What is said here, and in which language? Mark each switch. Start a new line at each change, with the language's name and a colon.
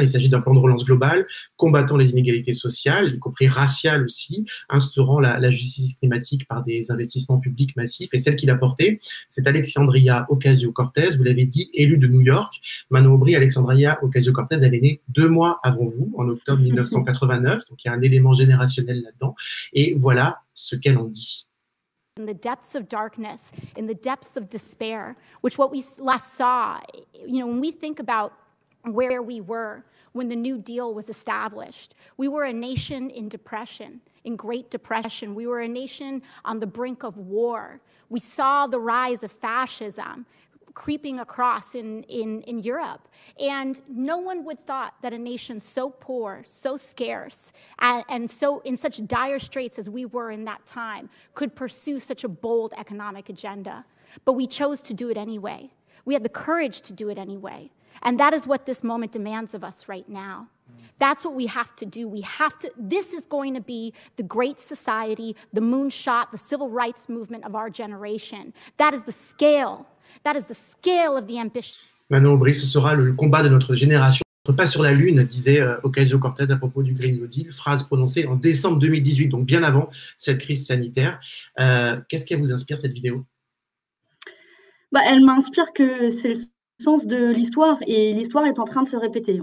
French: Il s'agit d'un plan de relance global, combattant les inégalités sociales, y compris raciales aussi, instaurant la justice climatique par des investissements publics massifs. Et celle qu'il a portée, c'est Alexandria Ocasio-Cortez, vous l'avez dit, élue de New York. Manon Aubry, Alexandria Ocasio-Cortez, elle est née 2 mois avant vous, en octobre 1989, donc il y a un élément générationnel là-dedans. Et voilà ce qu'elle en dit.
English: In the depths of darkness, in the depths of despair, which what we last saw, when we think about where we were when the New Deal was established, we were a nation in depression, in Great Depression. We were a nation on the brink of war. We saw the rise of fascism creeping across in Europe. And no one would thought that a nation so poor, so scarce, and so in such dire straits as we were in that time could pursue such a bold economic agenda. But we chose to do it anyway. We had the courage to do it anyway. And that is what this moment demands of us right now. That's what we have to do. This is going to be the great society, the moonshot, the civil rights movement of our generation. That is the scale. That is the scale of the ambition.
French: Manon Aubry, ce sera le combat de notre génération. Pas sur la Lune, disait Ocasio-Cortez à propos du Green New Deal, phrase prononcée en décembre 2018, donc bien avant cette crise sanitaire. Qu'est-ce qui vous inspire cette vidéo? Elle m'inspire que c'est le sens de l'histoire, et l'histoire est en train de se répéter.